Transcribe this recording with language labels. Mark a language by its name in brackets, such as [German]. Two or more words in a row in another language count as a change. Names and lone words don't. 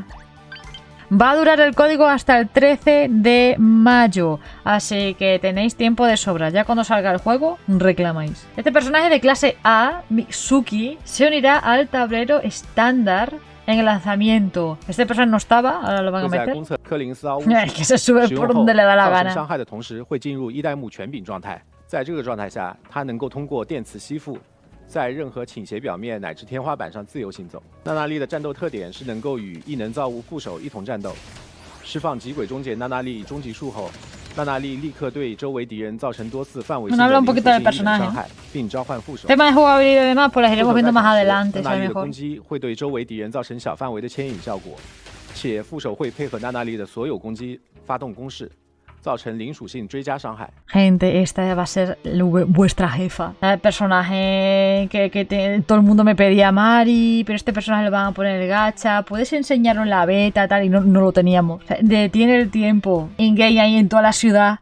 [Spanish] Va a durar el código hasta el 13 de mayo, así que tenéis tiempo de sobra. Ya cuando salga el juego, reclamáis. Este personaje de clase A, Mitsuki, se unirá al tablero estándar en el lanzamiento. Este personaje no estaba, ahora lo van a meter. Es que se sube por donde le da la gana. [Chinese] 在任何倾斜表面乃至天花板上自由行走。娜娜莉的战斗特点是能够与异能造物副手一同战斗。释放极轨终结娜娜莉终极术后，娜娜莉立刻对周围敌人造成多次范围性的零属性异能伤害，并召唤副手。 [Spanish] tema de jugabilidad y demás, pues las iremos viendo más adelante. [Chinese] 娜娜莉的攻击会对周围敌人造成小范围的牵引效果，且副手会配合娜娜莉的所有攻击发动攻势。 [Spanish] Gente, esta va a ser vuestra jefa. El personaje que todo el mundo me pedía, Mari, pero este personaje lo van a poner el gacha. Puedes enseñarlo en la beta, tal, y no lo teníamos. O sea, detiene el tiempo in-game ahí en toda la ciudad.